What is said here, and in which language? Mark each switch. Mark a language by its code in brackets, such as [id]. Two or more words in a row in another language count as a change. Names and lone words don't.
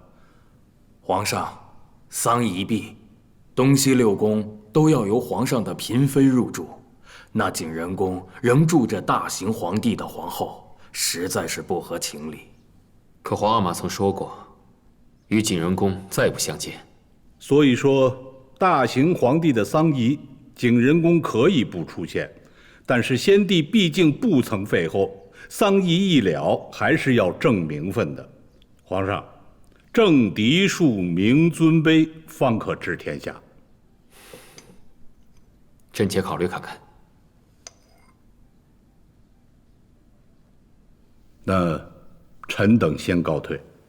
[zh] 皇上，喪儀一畢，東西六宮都要由皇上的嬪妃入住，那景仁宮仍住着大行皇帝的皇後，實在是不合情理。可皇阿瑪曾說過，與景仁宮再不相見。所以說，大行皇帝的喪儀，景仁宮可以不出現，但是先帝畢竟不曾廢後，喪儀一了，還是要正名分的。皇上，正嫡庶明尊卑，方可治天下。臣且考慮看看。那臣等先告退。